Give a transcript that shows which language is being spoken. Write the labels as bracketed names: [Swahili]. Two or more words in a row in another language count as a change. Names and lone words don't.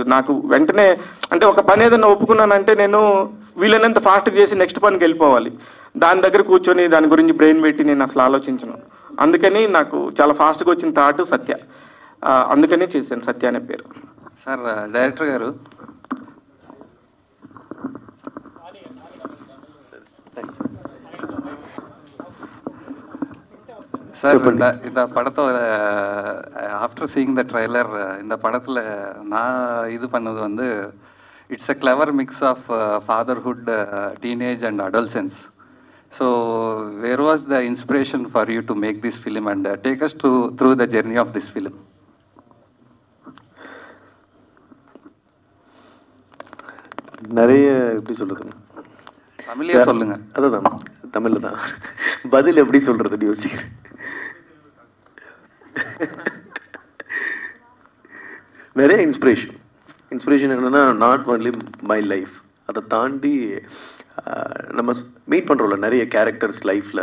[Telugu] నాకు వెంటనే అంటే ఒక పని ఏదైనా ఒప్పుకున్నానంటే నేను వీళ్ళనంత ఫాస్ట్గా చేసి నెక్స్ట్ పనికి వెళ్ళిపోవాలి. దాని దగ్గర కూర్చొని దాని గురించి బ్రెయిన్ పెట్టి నేను అసలు ఆలోచించను. అందుకని నాకు చాలా ఫాస్ట్గా వచ్చిన థాట్ సత్య. అందుకనే చేశాను సత్య అనే పేరు. సార్ డైరెక్టర్ గారు, [Tamil] சார் இந்த படத்தை [English] after seeing the trailer [Tamil] இந்த படத்தில் நான் இது பண்ணது வந்து [English] it's a clever mix of fatherhood, teenage and adolescence. So where was the inspiration for you to make this film and take us through the journey of this film? [Tamil] நிறைய எப்படி சொல்றது, தமிழ்லயே சொல்லுங்க. அதுதான் தமிழ்ல தான் பதில் எப்படி சொல்றதுன்னு யோசிக்கிறேன். நிறைய இன்ஸ்பிரேஷன் என்னன்னா [English] not only my life, [Tamil] அதை தாண்டி நம்ம மீட் பண்ணுறோம்ல நிறைய கேரக்டர்ஸ் லைஃப்பில்.